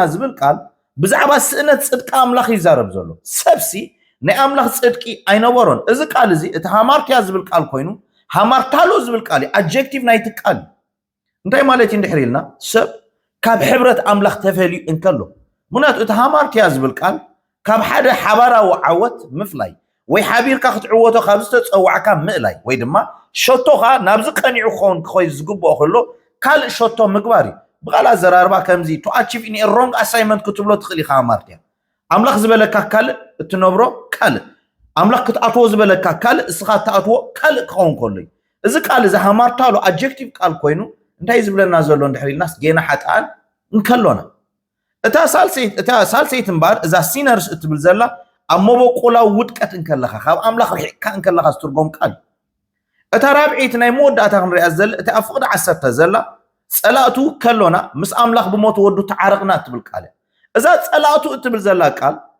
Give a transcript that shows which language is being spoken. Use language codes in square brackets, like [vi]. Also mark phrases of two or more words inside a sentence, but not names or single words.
[ti] ዝብል ቃል ብዛዕባ ስእነት ጽድቂ ኣምላኽ ይዛረብ ዘሎ ሰብሲ ናይ ኣምላኽ ጽድቂ ኣይነበሮን እዚ ቃል እዚ እቲ ሃማርትያ ዝብል ቃል ኮይኑ ሃማርታሎ ዝብል ቃል ኣድጀክቲቭ ናይቲ ቃል እንታይ ማለት እንድሕር ኢልና ሰብ ካብ ሕብረት ኣምላኽ ተፈልዩ እንከሎ ምክንያቱ እቲ ሃማርትያ ዝብል ቃል ካብ ሓደ ሓባራዊ ዓወት ምፍላይ ወይ ሓቢርካ ክትዕወቶ ካብ ዝተፀዋዕካ ምእላይ ወይ ድማ ሸቶኻ ናብዚ ቀኒዑ ክኸውን ክኾይ ዝግብኦ ከሎ ካልእ ሸቶ ምግባር እዩ ብቓልእ ኣዘራርባ ከምዚ [en] to achieve in a wrong assignment [ti] ክትብሎ ትኽእል ኢኻ ሃማርትያ ኣምላኽ ዝበለካ ካልእ እትነብሮ ካልእ ኣምላኽ ክትኣትዎ ዝበለካ ካልእ እስኻ እትኣትዎ ካልእ ክኸውን ከሎ እዩ እዚ ቃል እዚ ሃማርታሎ ኣድጀክቲቭ ቃል ኮይኑ እንታይ ዝብለና ዘሎ እንድሕር ኢልናስ ጌና ሓጥኣን እንከሎና እታ ሳልሰይቲ እምበር እዛ ሲነርስ እትብል ዘላ ኣብ መበቆላዊ ውድቀት እንከለኻ ካብ ኣምላኽ ርሒቕካ እንከለኻ ዝትርጎም ቃል እታ ራብዒት ናይ መወዳእታ ክንሪኣ ዘላ እቲ ኣብ ፍቕዲ 10 ዘላ ጸላእቱ ከሎና ምስ ኣምላኽ ብሞት ወዱ ተዓረቕና እትብል ቃል እዛ ጸላእቱ እትብል ዘላ ቃል